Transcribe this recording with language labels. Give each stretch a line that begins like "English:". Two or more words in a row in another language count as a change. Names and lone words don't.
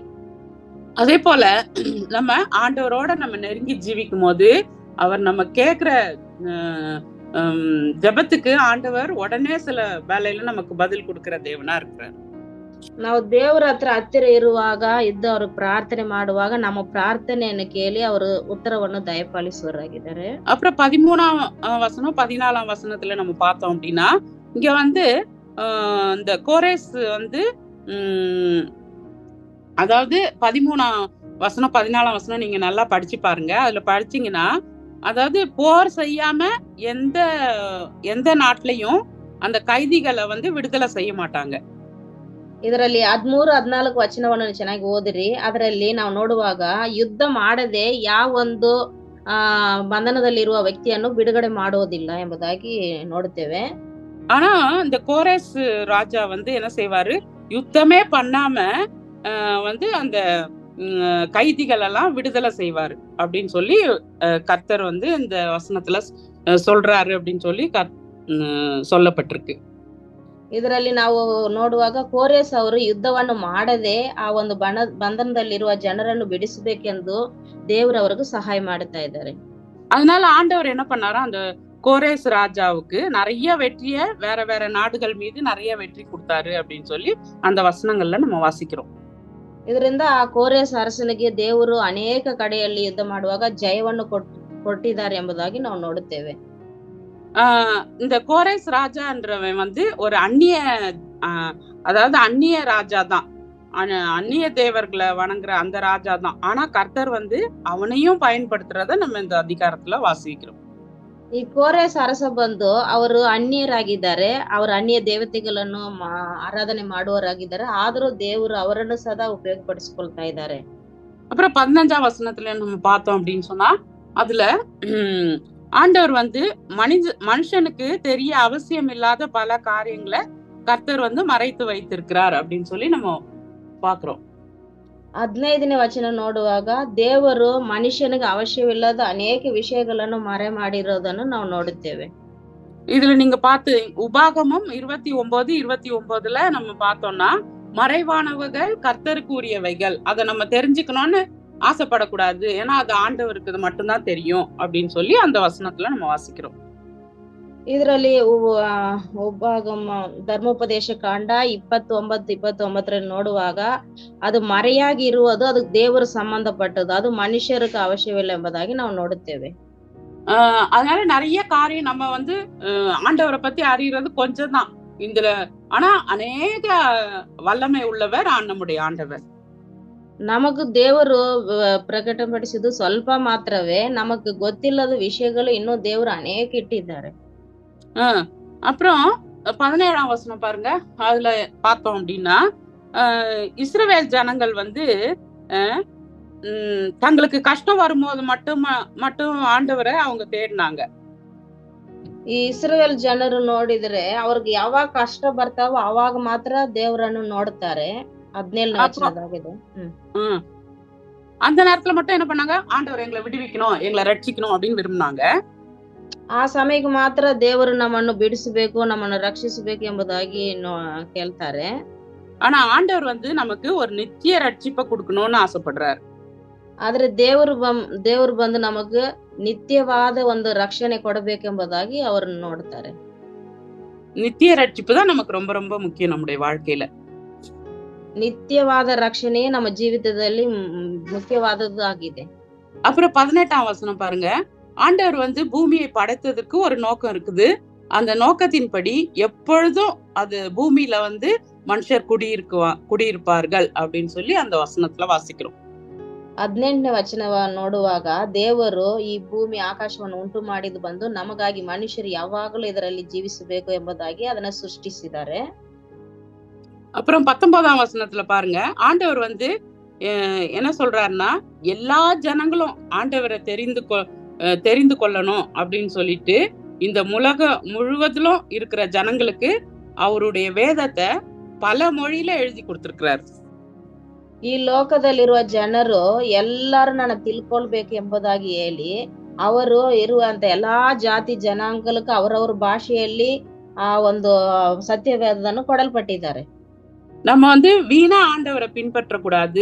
Tamil: அதே போல நம்ம ஆண்டவரோட நம்ம நெருங்கி ஜீவிக்கும் போது அவர் நம்ம கேக்குற ஜெபத்துக்கு ஆண்டவர் உடனே சில வேலையில நமக்கு பதில் கொடுக்கிற தேவனா இருக்கிறார்.
Kannada: ನಾವು ದೇವರ ಹತ್ತಿರ ಇರುವಾಗ ಇದ್ದವರು ಪ್ರಾರ್ಥನೆ ಮಾಡುವಾಗ ನಮ್ಮ ಪ್ರಾರ್ಥನೆಯನ್ನು ಕೇಳಿ ಅವರು ಉತ್ತರವನ್ನು ದಯಪಾಲಿಸುವರಾಗಿದ್ದಾರೆ.
Tamil: அப்புறம் 13ஆம் வசனம் 14ஆம் வசனத்துல நம்ம பார்த்தோம் அப்படின்னா இங்க வந்து இந்த கோரேஸ் வந்து அதாவது 13ஆம் வசனம் 14ஆம் வசனம் நீங்க நல்லா படிச்சு பாருங்க. அதுல படிச்சீங்கன்னா அதாவது போர் செய்யாம எந்த நாட்டிலையும் அந்த கைதிகளை வந்து விடுதலை செய்ய மாட்டாங்க.
Kannada: ಇದರಲ್ಲಿ 13-14 ವಚನವನ್ನು ಚೆನ್ನಾಗಿ ಓದಿರಿ. ಅದರಲ್ಲಿ ನಾವು ನೋಡುವಾಗ ಯುದ್ಧ ಮಾಡದೆ ಯಾವೊಂದು ಬಂಧನದಲ್ಲಿರುವ ವ್ಯಕ್ತಿಯನ್ನು ಬಿಡುಗಡೆ ಮಾಡೋದಿಲ್ಲ ಎಂಬುದಾಗಿ ನೋಡುತ್ತೇವೆ.
Tamil: ஆனா இந்த கோரேஸ் ராஜா வந்து என்ன செய்வாரு, யுத்தமே பண்ணாம வந்து அந்த கைதிகள் எல்லாம் விடுதலை செய்வாரு அப்படின்னு சொல்லி கர்த்தர் வந்து இந்த வசனத்துல சொல்றாரு அப்படின்னு சொல்லி சொல்லப்பட்டிருக்கு.
Kannada: ಇದರಲ್ಲಿ ನಾವು ನೋಡುವಾಗ ಕೋರೇಸ್ ಅವರು ಯುದ್ಧವನ್ನು ಮಾಡದೆ ಆ ಒಂದು ಬಂಧನದಲ್ಲಿರುವ ಜನರನ್ನು ಬಿಡಿಸಬೇಕೆಂದು ದೇವರವರಿಗೂ ಸಹಾಯ ಮಾಡುತ್ತಾ ಇದ್ದಾರೆ.
Tamil: அதனால ஆண்டவர் என்ன பண்ணாரா, அந்த கோரேஸ் ராஜாவுக்கு நிறைய வெற்றிய வேற வேற நாடுகள் மீது நிறைய வெற்றி கொடுத்தாரு அப்படின்னு சொல்லி அந்த வசனங்கள்ல நம்ம வாசிக்கிறோம்.
Kannada: ಇದರಿಂದ ಆ ಕೋರೇಸ್ ಅರಸನಿಗೆ ದೇವರು ಅನೇಕ ಕಡೆಯಲ್ಲಿ ಯುದ್ಧ ಮಾಡುವಾಗ ಜಯವನ್ನು ಕೊಟ್ಟಿದ್ದಾರೆ ಎಂಬುದಾಗಿ ನಾವು ನೋಡುತ್ತೇವೆ.
Tamil: இந்த கோரேஸ் ராஜான்றவன் வந்து ஒரு அந்நிய ராஜா தான், அந்நிய தேவர்களை வணங்குற அந்த ராஜா தான். ஆனா கர்த்தர் வந்து அவனையும் பயன்படுத்துறத நம்ம இந்த அதிகாரத்துல வாசிக்கிறோம்.
Kannada: ಈ ಕೋರೇಸ್ ಅರಸ ಬಂದು ಅವರು ಅನ್ಯರಾಗಿದ್ದಾರೆ, ಅವರು ಅನ್ಯ ದೇವತೆಗಳನ್ನು ಆರಾಧನೆ ಮಾಡುವವರಾಗಿದ್ದಾರೆ. ಆದರೂ ದೇವರು ಅವರನ್ನು ಸದಾ ಉಪಯೋಗಪಡಿಸಿಕೊಳ್ತಾ ಇದ್ದಾರೆ.
Tamil: அப்புறம் 15ஆம் வசனத்துல நம்ம பார்த்தோம் அப்படின்னு சொன்னா அதுல ஆண்டவர் வந்து மனுஷனுக்கு தெரிய அவசியம் இல்லாத பல காரியங்களை கர்த்தர் வந்து மறைத்து வைத்திருக்கிறார் அப்படின்னு சொல்லி நம்ம பாக்குறோம்.
Kannada: 15ನೇ ವಚನ ನೋಡುವಾಗ ದೇವರು ಮನುಷ್ಯನಿಗೆ ಅವಶ್ಯವಿಲ್ಲದ ಅನೇಕ ವಿಷಯಗಳನ್ನು ಮರೆ ಮಾಡಿರೋದನ್ನು ನಾವು ನೋಡುತ್ತೇವೆ.
Tamil: இதுல நீங்க பார்த்து உபாகமம் 29:29ல நம்ம பார்த்தோம்னா மறைவானவர்கள் கர்த்தருக்கு உரியவைகள், அதை நம்ம தெரிஞ்சுக்கணும்னு ஆசைப்படக்கூடாது, ஏன்னா அது ஆண்டவருக்கு இது மட்டும்தான் தெரியும் அப்படின்னு சொல்லி அந்த வசனத்துல நம்ம வாசிக்கிறோம்.
Kannada: ಇದರಲ್ಲಿ ಉಪಾಗಮ ಧರ್ಮೋಪದೇಶ ಕಾಂಡ 29:29 ನೋಡುವಾಗ ಅದು ಮರೆಯಾಗಿ ಇರುವುದು ಅದು ದೇವರು ಸಂಬಂಧಪಟ್ಟದು, ಅದು ಮನುಷ್ಯರಿಗೆ ಅವಶ್ಯವಿಲ್ಲ ಎಂಬುದಾಗಿ ನಾವು ನೋಡುತ್ತೇವೆ.
Tamil: அதனால நிறைய காரியம் நம்ம வந்து ஆண்டவரை பத்தி அறியறது கொஞ்சம் தான். இதுல ஆனா அநேக வல்லமை உள்ளவர் நம்முடைய ஆண்டவர்.
Kannada: ನಮಗೂ ದೇವರು ಪ್ರಕಟಪಡಿಸಿದ್ದು ಸ್ವಲ್ಪ ಮಾತ್ರವೇ. ನಮಗ್ ಗೊತ್ತಿಲ್ಲದ ವಿಷಯಗಳು ಇನ್ನೂ ದೇವರು ಅನೇಕ ಇಟ್ಟಿದ್ದಾರೆ.
Tamil: அப்புறம் 17ஆம் வசனம் பாருங்க. அதுல பார்த்தோம் அப்படின்னா இஸ்ரவேல் ஜனங்கள் வந்து தங்களுக்கு கஷ்டம் வரும்போது மட்டும் ஆண்டவரை அவங்க தேடினாங்க.
Kannada: ಈ ಇಸ್ರೇಲ್ ಜನರು ನೋಡಿದ್ರೆ ಅವ್ರಿಗೆ ಯಾವಾಗ ಕಷ್ಟ ಬರ್ತಾವೋ ಅವಾಗ ಮಾತ್ರ ದೇವರನ್ನು ನೋಡ್ತಾರೆ. 17ನೇ ವಚನದಾಗಿದೆ.
Tamil: அந்த நேரத்துல மட்டும் என்ன பண்ணாங்க? ஆண்டவர் எங்களை விடுவிக்கணும், எங்களை ரட்சிக்கணும் அப்படின்னு விரும்பினாங்க.
Kannada: ಆ ಸಮಯಕ್ಕೆ ಮಾತ್ರ ದೇವರು ನಮ್ಮನ್ನು ಬಿಡಿಸಬೇಕು, ನಮ್ಮನ್ನು ರಕ್ಷಿಸಬೇಕು ಎಂಬುದಾಗಿ ಕೇಳ್ತಾರೆ.
Tamil: ஆனா ஆண்டவர் வந்து நமக்கு ஒரு நித்திய ரட்சிப்பை கொடுக்கணும்னு ஆசைப்படுறாரு.
Kannada: ಆದ್ರೆ ದೇವರು ಬಂದು ನಮಗ ನಿತ್ಯವಾದ ಒಂದು ರಕ್ಷಣೆ ಕೊಡಬೇಕೆಂಬುದಾಗಿ ಅವರನ್ನು ನೋಡ್ತಾರೆ.
Tamil: நித்திய ரட்சிப்பு தான் நமக்கு ரொம்ப ரொம்ப முக்கியம் நம்முடைய வாழ்க்கையில.
Kannada: ನಿತ್ಯವಾದ ರಕ್ಷಣೆ ನಮ್ಮ ಜೀವಿತದಲ್ಲಿ ಮುಖ್ಯವಾದದ್ದು ಆಗಿದೆ.
Tamil: அப்புறம் 18ஆம் வசனம் பாருங்க. ஆண்டவர் வந்து பூமியை படைத்ததற்கு ஒரு நோக்கம் இருக்குது. அந்த நோக்கத்தின்படி எப்பொழுதும் அது பூமியில வந்து மனுஷர் குடியிருப்பார்கள் அப்படின்னு சொல்லி அந்த வசனத்துல வாசிக்கிறோம்.
Kannada: 18ನೇ ವಚನವ ನೋಡುವಾಗ ದೇವರು ಈ ಭೂಮಿ ಆಕಾಶವನ್ನು ಉಂಟು ಮಾಡಿದ್ದು ಬಂದು ನಮಗಾಗಿ ಮನುಷ್ಯರು ಯಾವಾಗಲೂ ಇದರಲ್ಲಿ ಜೀವಿಸಬೇಕು ಎಂಬುದಾಗಿ ಅದನ್ನ ಸೃಷ್ಟಿಸಿದ್ದಾರೆ.
Tamil: அப்புறம் 19ஆம் வசனத்துல பாருங்க. ஆண்டவர் வந்து என்ன சொல்றாருன்னா, எல்லா ஜனங்களும் ஆண்டவரை தெரிந்து கொள்ளணும் அப்படின்னு சொல்லிட்டு இந்த உலகம் முழுவதிலும் இருக்கிற ஜனங்களுக்கு அவருடைய வேதத்தை பல மொழியில எழுதி கொடுத்திருக்கிறார்.
Kannada: ಈ ಲೋಕದಲ್ಲಿರುವ ಜನರು ಎಲ್ಲರೂ ನನ್ನ ತಿಳ್ಕೊಳ್ಬೇಕು ಎಂಬುದಾಗಿ ಹೇಳಿ ಅವರು ಇರುವಂತ ಎಲ್ಲಾ ಜಾತಿ ಜನಾಂಗలకు ಅವರವರ ಭಾಷೆಯಲ್ಲಿ ಆ ಒಂದು ಸತ್ಯವೇದವನ್ನು ಕೊಡಲ್ಪಟ್ಟಿದ್ದಾರೆ.
Tamil: நம்ம வந்து வீணா ஆண்டவரை பின்பற்ற கூடாது.